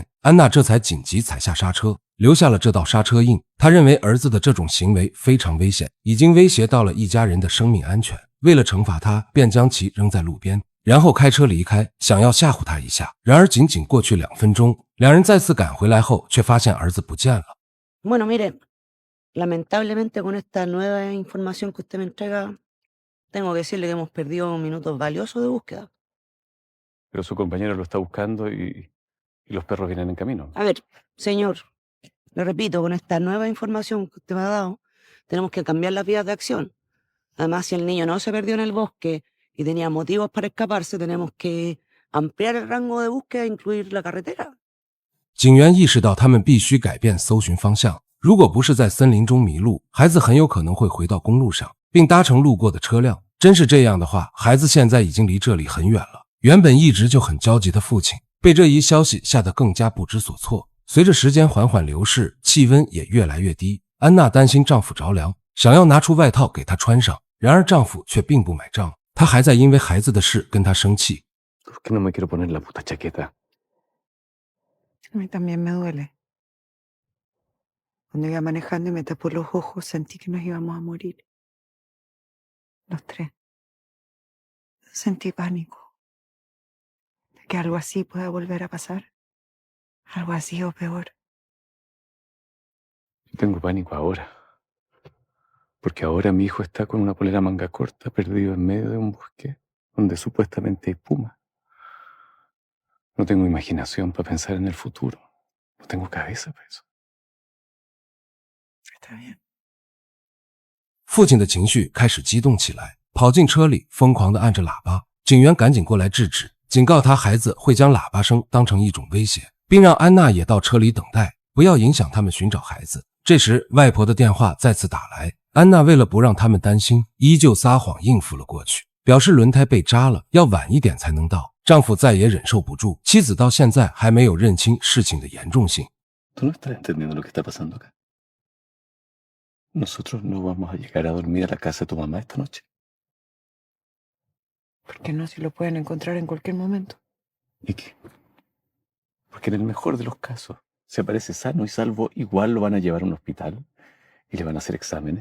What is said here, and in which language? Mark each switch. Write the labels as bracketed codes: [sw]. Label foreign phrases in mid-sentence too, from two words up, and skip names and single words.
[zh] 安娜这才紧急踩下刹车，留下了这道刹车印。她认为儿子的这种行为非常危险，已经威胁到了一家人的生命安全。为了惩罚他，便将其扔在路边，然后开车离开，想要吓唬他一下。然而仅仅过去2分钟，两人再次赶回来后，却发现儿子不见了。 [es] Bueno, mire, lamentablemente con esta nueva información que usted me entrega...Tengo que decirle que hemos perdido minutos valiosos de búsqueda. Pero su compañero lo está buscando y los perros vienen en camino. A ver, señor, le repito, con esta nueva información que usted me ha dado, tenemos que cambiar las vías de acción. Además, si el niño no se perdió en el bosque y tenía motivos para escaparse, tenemos que ampliar el rango de búsqueda e incluir la carretera. [zh] 警员意识到他们必须改变搜寻方向，如果不是在森林中迷路，孩子很有可能会回到公路上，并搭乘路过的车辆。真是这样的话，孩子现在已经离这里很远了。原本一直就很焦急的父亲，被这一消息吓得更加不知所措。随着时间缓缓流逝，气温也越来越低。安娜担心丈夫着凉，想要拿出外套给他穿上，然而丈夫却并不买账，他还在因为孩子的事跟他生气。 [es] ¿Por qué no me quiero poner la puta chaqueta? A mí también me duele. Cuando iba manejando y me tapó los ojos, sentí que nos íbamos a morir. Los tres. Sentí pánico de que algo así pueda volver a pasar. Algo así o peor. Tengo pánico ahora. Porque ahora mi hijo está con una polera manga corta, perdido en medio de un bosque donde supuestamente hay pumas. No tengo imaginación para pensar en el futuro. No tengo cabeza para eso. Está bien. [zh] 父亲的情绪开始激动起来，跑进车里，疯狂地按着喇叭。警员赶紧过来制止，警告他孩子会将喇叭声当成一种威胁，并让安娜也到车里等待，不要影响他们寻找孩子。这时，外婆的电话再次打来，安娜为了不让他们担心，依旧撒谎应付了过去，表示轮胎被扎了，要晚一点才能到。丈夫再也忍受不住，妻子到现在还没有认清事情的严重性。 [es] Tú no estás entendiendo lo que está pasando acá. Nosotros no vamos a llegar a dormir a la casa de tu mamá esta noche. ¿Por qué no? Si lo pueden encontrar en cualquier momento. ¿Y qué? Porque en el mejor de los casos, si aparece sano y salvo, igual lo van a llevar a un hospital y le van a hacer exámenes.